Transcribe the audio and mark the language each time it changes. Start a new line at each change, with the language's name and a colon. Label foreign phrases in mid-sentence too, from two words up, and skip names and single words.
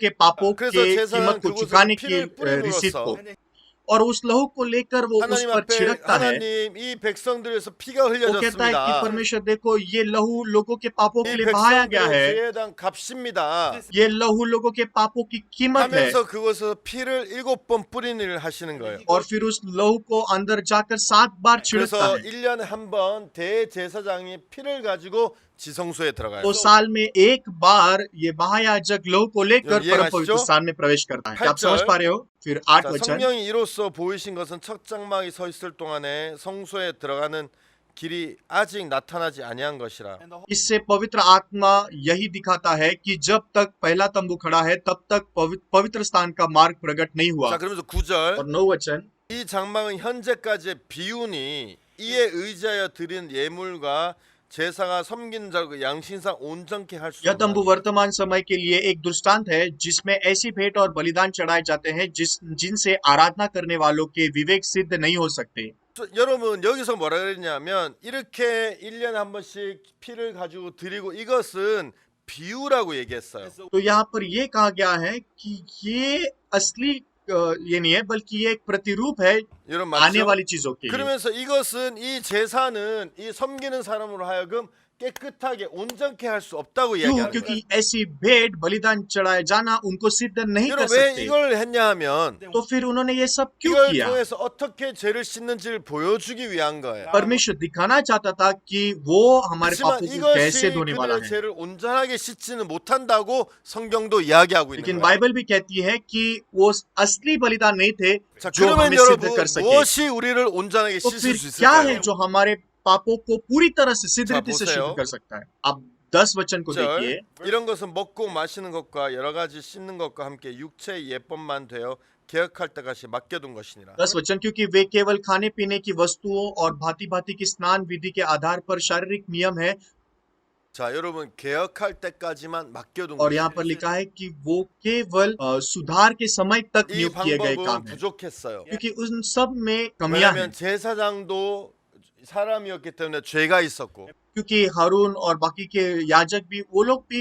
Korean: 그래서
Hindi: के
Korean: 제사장은
Hindi: कीमत को
Korean: 그곳에
Hindi: चुकाने की
Korean: 피를
Hindi: रसीद को।
Korean: 뿌림으로써
Hindi: और उस लहू को लेकर वो उस
Korean: 하나님
Hindi: पर
Korean: 앞에
Hindi: छिड़कता है।
Korean: 하나님 이 백성들 위해서 피가
Hindi: वो कहता है कि
Korean: 흘려졌습니다.
Hindi: परमेश्वर देखो ये लहू लोगों के पापों के
Korean: 이
Hindi: लिए बहाया गया
Korean: 백성들의
Hindi: है,
Korean: 죄에 대한 값입니다.
Hindi: ये लहू लोगों के पापों की कीमत है।
Korean: 하면서 그것에서 피를 7번 뿌리는 일을 하시는 거예요.
Hindi: और फिर उस लहू को अंदर जाकर 7 बार छिड़कता
Korean: 그래서
Hindi: है।
Korean: 1년에 한 번 대제사장이 피를 가지고 지성소에 들어가요.
Hindi: तो साल में एक बार ये महायाजक लहू को लेकर ये परम
Korean: गा시죠?
Hindi: पवित्र स्थान में प्रवेश करता है। क्या आप
Korean: 팔절।
Hindi: समझ पा रहे हो? फिर 8
Korean: 자,
Hindi: वचन,
Korean: 성령이 이로써 보이신 것은 첫 장막이 서 있을 동안에 성소에 들어가는 길이 아직 나타나지 아니한 것이라.
Hindi: इससे पवित्र आत्मा यही दिखाता है कि जब तक पहला तंबू खड़ा है तब तक पवित्र स्थान का मार्ग प्रकट नहीं हुआ।
Korean: 자, 그러면서 9절.
Hindi: और 9 वचन,
Korean: 이 장막은 현재까지의 비운이 이에 의지하여 드린 예물과 제사가 섬기는 자를 그 양신상 온전케 할 수
Hindi: यह तंबू
Korean: 없는
Hindi: वर्तमान समय के लिए एक दृष्टांत है जिसमें ऐसी भेंट और बलिदान चढ़ाए जाते हैं जिनसे आराधना करने वालों के विवेक सिद्ध नहीं हो सकते।
Korean: 여러분 여기서 뭐라 그랬냐면 이렇게 1년에 한 번씩 피를 가지고 드리고 이것은 비유라고 얘기했어요.
Hindi: तो यहाँ पर ये कहा गया है कि ये असली ये नहीं है बल्कि ये एक प्रतिरूप है
Korean: 여러분
Hindi: आने
Korean: 맞죠?
Hindi: वाली चीजों के लिए।
Korean: 그러면서 이것은 이 제사는 이 섬기는 사람으로 하여금 깨끗하게 온전케 할 수 없다고
Hindi: क्यों?
Korean: 이야기하는
Hindi: क्योंकि
Korean: 거예요.
Hindi: ऐसी भेंट बलिदान चढ़ाए जाना उनको सिद्ध नहीं कर
Korean: 여러분 왜
Hindi: सकते।
Korean: 이걸 했냐 하면
Hindi: तो फिर उन्होंने ये सब क्यों
Korean: 이걸
Hindi: किया?
Korean: 통해서 어떻게 죄를 씻는지를 보여주기 위한 거예요.
Hindi: परमेश्वर दिखाना चाहता था कि वो हमारे
Korean: 하지만
Hindi: पापों को कैसे
Korean: 이것이
Hindi: धोने वाला
Korean: 그들의
Hindi: है।
Korean: 죄를 온전하게 씻지는 못한다고 성경도 이야기하고 있는
Hindi: लेकिन
Korean: 거예요.
Hindi: बाइबल भी कहती है कि वो असली बलिदान नहीं थे
Korean: 자,
Hindi: जो
Korean: 그러면
Hindi: हमें
Korean: 여러분
Hindi: सिद्ध कर सके।
Korean: 무엇이 우리를 온전하게
Hindi: तो
Korean: 씻을
Hindi: फिर
Korean: 수
Hindi: क्या है
Korean: 있을까요?
Hindi: जो हमारे पापों को पूरी तरह से सिद्ध
Korean: 자,
Hindi: रीति से
Korean: 보세요.
Hindi: शुद्ध कर सकता है? आप 10 वचन को देखिए।
Korean: 이런 것은 먹고 마시는 것과 여러 가지 씻는 것과 함께 육체의 예법만 되어 개혁할 때까지 맡겨둔 것이니라.
Hindi: 10 वचन, क्योंकि वे केवल खाने पीने की वस्तुओं और भांति भांति की स्नान विधि के आधार पर शारीरिक नियम है।
Korean: 자, 여러분 개혁할 때까지만 맡겨둔
Hindi: और यहाँ पर
Korean: 것이에요.
Hindi: लिखा है कि वो केवल सुधार के समय तक
Korean: 이
Hindi: नियुक्त किए गए
Korean: 방법은
Hindi: काम है,
Korean: 부족했어요.
Hindi: क्योंकि उन सब में कमियां हैं।
Korean: 왜냐하면 제사장도 사람이었기 때문에 죄가 있었고
Hindi: क्योंकि हारून और बाकी के याजक भी वो लोग भी